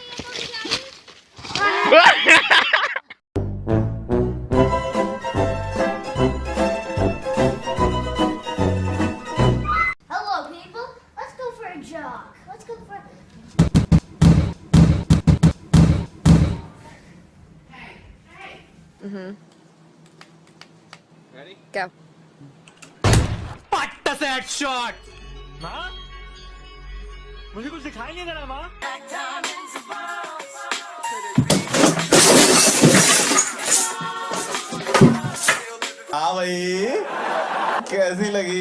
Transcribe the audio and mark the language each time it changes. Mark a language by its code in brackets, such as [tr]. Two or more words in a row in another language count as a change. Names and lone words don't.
[en] Hello, people. Let's go for a jog. Let's go for. Ready? Go. What a sad shot! [hi] माँ, मुझे कुछ दिखाई नहीं दे रहा माँ। हाँ भाई, कैसी लगी?